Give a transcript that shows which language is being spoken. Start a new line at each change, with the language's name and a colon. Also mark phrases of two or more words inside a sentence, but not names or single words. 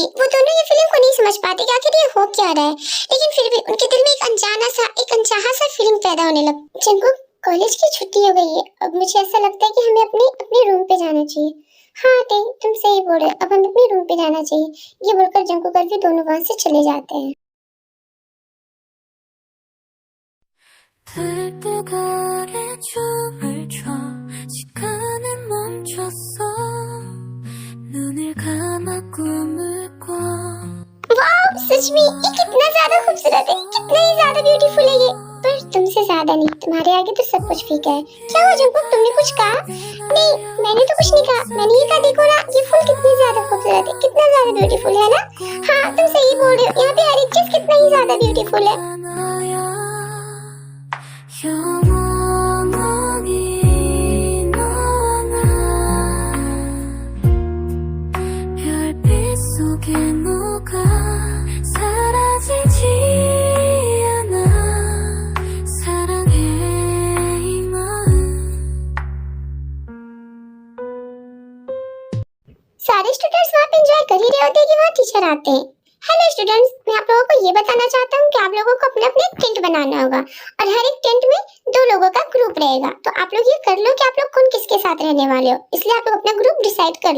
Hindi: वो दोनों ये फीलिंग को नहीं समझ पाते कि आखिर ये हो क्या रहा है, लेकिन फिर भी उनके दिल में एक अनचाहा सा फीलिंग पैदा होने लगा। जंकुक कॉलेज की छुट्टी हो गई है, अब मुझे ऐसा लगता है कि हमें अपने रूम पे जाना चाहिए। हाँ तुम सही बोल रहे हो, अब हमें अपने रूम पे जाना चाहिए। ये बोलकर जंकुक और वी दोनों वहाँ से चले जाते हैं।
Korean: 들뜨거리 춤을 춰 시간은 멈췄어 눈을 감아 꿈을 꿔
Hindi: वाह सच में ये कितना ज्यादा खूबसूरत है, कितना ही ज्यादा ब्यूटीफुल है ये। पर तुमसे ज्यादा नहीं, तुम्हारे आगे तो सब कुछ फीका है। क्या हुआ जंकुक, तुमने कुछ कहा? नहीं मैंने तो कुछ नहीं कहा, मैंने ये कहा देखो ना ये फूल कितनी ज्यादा खूबसूरत है, कितना ज्यादा ब्यूटीफुल है ना। हाँ तुम सही बोल रहे हो, यहाँ पे हर एक चीज कितना ही ज्यादा ब्यूटीफुल है।
Korean: 영원히 너와 나 별빛 속에 녹아 사라지지 않아 사랑해 이 마음
Hindi: सारे स्टूडेंट्स वहाँ पे एंजॉय कर ही रहे होते हैं कि वहाँ टीचर आते हैं।
English: Hello students,
Hindi: मैं आप लोगों को ये बताना चाहता हूँ कि आप लोगों को अपना अपना टेंट बनाना होगा और हर एक टेंट में 2 लोगों का ग्रुप रहेगा। तो आप लोग ये कर लो कि आप लोग कौन किसके साथ रहने वाले हो, इसलिए आप लोग अपना
English: group decide
Hindi: कर लो।